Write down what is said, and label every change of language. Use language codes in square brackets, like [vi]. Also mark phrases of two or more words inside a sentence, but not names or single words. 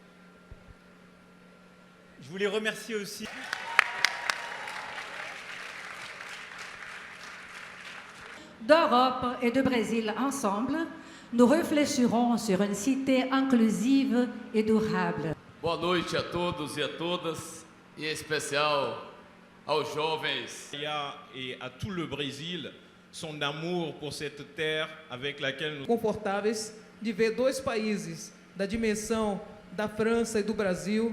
[fr] Je voulais remercier aussi... D'Europe et de Brésil ensemble, nous réfléchirons sur une cité inclusive et durable. [pt] Boa noite a todos e a todas, e em especial aos jovens. [fr] Et à tout le Brésil, son amour pour cette terre avec laquelle nous... [pt] Confortáveis de ver 2 países da dimensão da França e do Brasil.